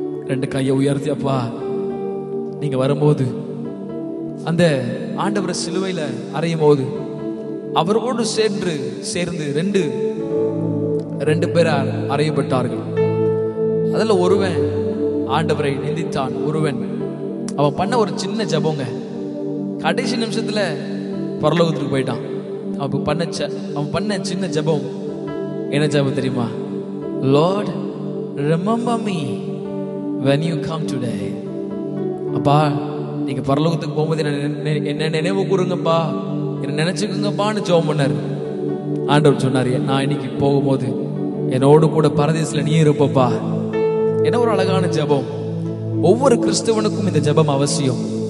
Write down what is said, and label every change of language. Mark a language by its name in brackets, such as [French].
[Tamil] 2 கையை உயர்த்தி, அப்பா நீங்க வரும்போது அந்த ஆண்டவர் சிலுவையில அறையும் போது அவரோடு சேர்ந்து ரெண்டு பேர் அறையப்பட்டார்கள். அதுல ஒருவன் ஆண்டவரை நிந்தித்தான். ஒருவன் அவன் பண்ண ஒரு சின்ன ஜபங்க, கடைசி நிமிஷத்துல பரலோகத்துக்கு போயிட்டான். அவன் பண்ண சின்ன ஜபம் என்ன ஜபம் தெரியுமா? [English] Lord, remember me when you come today. [Tamil] அப்பா நீங்க பரலோகத்துக்கு போகும்போது என்ன நினைவு கூறுங்கப்பா, என்ன நினைச்சுக்குங்கப்பான்னு ஜெபம் பண்ணாரு. ஆண்டவர் சொன்னாரு, நான் இன்னைக்கு போகும்போது என்னோடு கூட பரதேசில நீ இருப்பப்பா. என்ன ஒரு அழகான ஜெபம். ஒவ்வொரு கிறிஸ்தவனுக்கும் இந்த ஜெபம் அவசியம்.